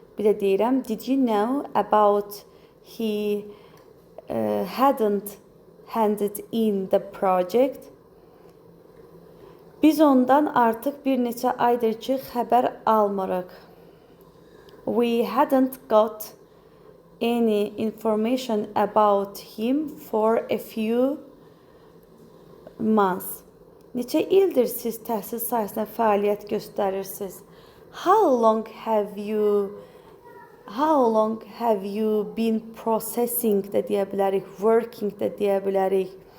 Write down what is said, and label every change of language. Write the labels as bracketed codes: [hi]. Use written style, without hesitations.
[az] Bir də deyirəm, [en] did you know about he hadn't handed in the project? [az] Biz ondan artıq bir neçə aydır ki, xəbər almırıq. [en] We hadn't got any information about him for a few months. [az] Neçə ildir siz təhsil sahəsində fəaliyyət göstərirsiniz? [en] How long have you How long have you been processing [az] də deyə bilərik, [en] working də deyə bilərik.